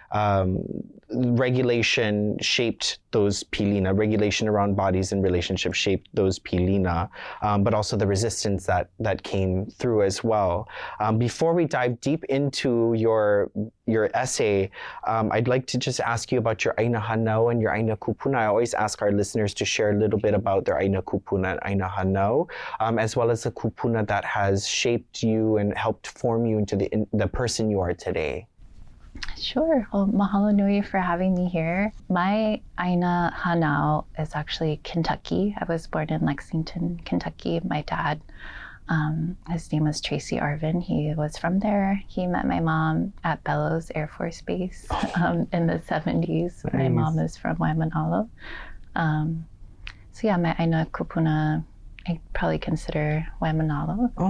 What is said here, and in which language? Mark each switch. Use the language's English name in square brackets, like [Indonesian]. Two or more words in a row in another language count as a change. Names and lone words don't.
[English] regulation shaped those Pilina, regulation around bodies and relationships shaped those Pilina, but also the resistance that came through as well. Before we dive deep into your essay, I'd like to just ask you about your [Hawaiian] ʻāina hanau [English] and your [Hawaiian] ʻāina kupuna. [English] I always ask our listeners to share a little bit about their [Hawaiian] ʻāina kupuna [English] and [Hawaiian] ʻāina hanau, [English] as well as the kupuna that has shaped you and helped form you into the person you are today. Sure. Well, [Hawaiian] mahalo nui [English] for having me here. My [Hawaiian] ʻāina hanau [English] is actually Kentucky. I was born in Lexington, Kentucky. My dad, his name was Tracy Arvin. He was from there. He met my mom at Bellows Air Force Base in the 70s. Nice. My mom is from Waimanalo. So yeah, my [Hawaiian] ʻāina kupuna, [English] I probably consider Waimanalo.